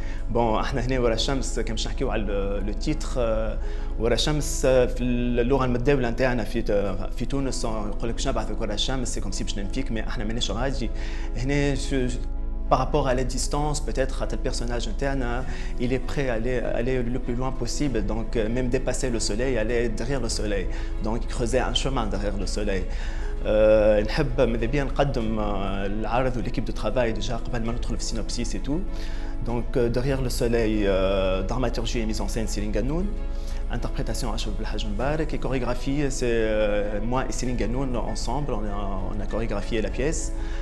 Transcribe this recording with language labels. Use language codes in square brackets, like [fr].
[ar] بون احنا هنا ورا الشمس كان باش نحكيو على لو تيتر. ورا الشمس في اللغه المتداوله نتاعنا في تونس يقول لك باش نبعثك ورا الشمس سي كوم سي باش ننفيك مي احنا ماناش غادي هنا. [fr] Par rapport à la distance, peut-être à tel personnage interne, il est prêt à aller le plus loin possible, donc même dépasser le soleil, aller derrière le soleil, donc creuser un chemin derrière le soleil. [ar] نحب ماذا بيا نقدم العرض وال [fr] équipe de travail déjà [ar] قبل ما ندخل في [fr] synopsis et tout. Donc derrière le soleil, dramaturgie et mise en scène Céline Ganoun, interprétation Ashraf Belhaj Mbarak et chorégraphie c'est moi et Céline Ganoun ensemble, on a chorégraphié la pièce.